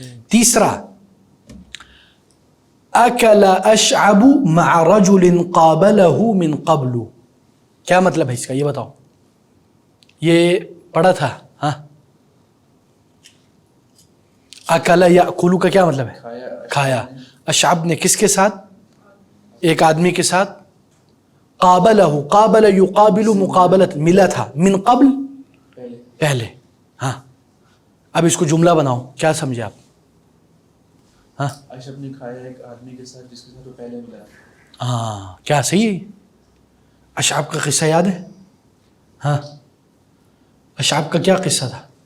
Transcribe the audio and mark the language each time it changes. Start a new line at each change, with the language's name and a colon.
Arabic: تیسرا، اکل اشعب مع رجل قابلہ من قبل.
Urdu: کیا مطلب ہے اس کا، یہ بتاؤ. یہ پڑھا تھا. ہاں، اکل یاکلو کا کیا مطلب ہے؟ کھایا. اشعب نے کس کے ساتھ؟ ایک آدمی کے ساتھ. قابلہ، قابل یقابل مقابلت، ملا تھا. من قبل، پہلے. ہاں، اب اس کو جملہ بناؤ، کیا سمجھے آپ؟ ہاں، اشعب نے کھایا ایک آدمی کے ساتھ جس کے ساتھ وہ پہلے ملا. ہاں، کیا صحیح ہے؟ اشعب کا قصہ یاد ہے؟ ہاں، اشعب کا کیا قصہ تھا؟